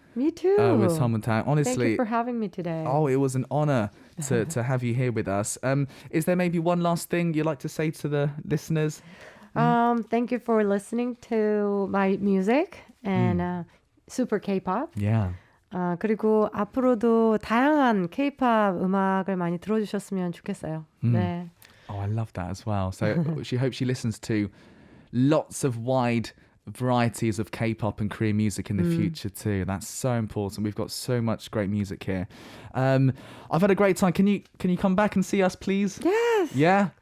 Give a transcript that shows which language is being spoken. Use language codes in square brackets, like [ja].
[en] Me too. With Seomun Tak. Honestly. Thank you for having me today. Oh, it was an honor to have you here with us. Is there maybe one last thing you'd like to say to the listeners? Thank you for listening to my music and Super K-pop. Yeah. [ko] 그리고 앞으로도 다양한 K-pop 음악을 많이 들어주셨으면 좋겠어요. 네. [en] Oh, I love that as well. So she hopes she listens to lots of wide varieties of K-pop and Korean music in the future too. That's so important. We've got so much great music here. I've had a great time. Can you come back and see us, please? Yes. Yeah?